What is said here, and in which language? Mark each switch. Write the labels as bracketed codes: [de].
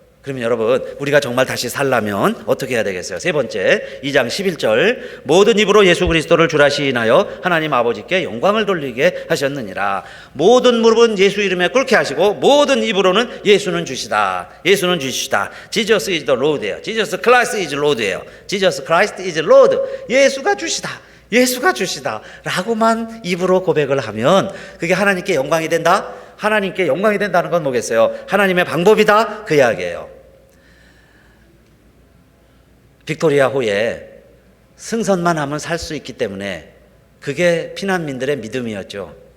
[ko] 그러면 여러분, 우리가 정말 다시 살려면 어떻게 해야 되겠어요? 세 번째, 2장 11절, 모든 입으로 예수 그리스도를 주라 시인하여 하나님 아버지께 영광을 돌리게 하셨느니라. 모든 무릎은 예수 이름에 꿇게 하시고 모든 입으로는 예수는 주시다. 예수는 주시다. [en] Jesus is the Lord예요. Jesus Christ is Lord예요. Jesus Christ is Lord. [ko] 예수가 주시다. 예수가 주시다. 라고만 입으로 고백을 하면 그게 하나님께 영광이 된다? 하나님께 영광이 된다는 건 뭐겠어요? 하나님의 방법이다, 그 이야기예요. 빅토리아호에 승선만 하면 살 수 있기 때문에 그게 피난민들의 믿음이었죠.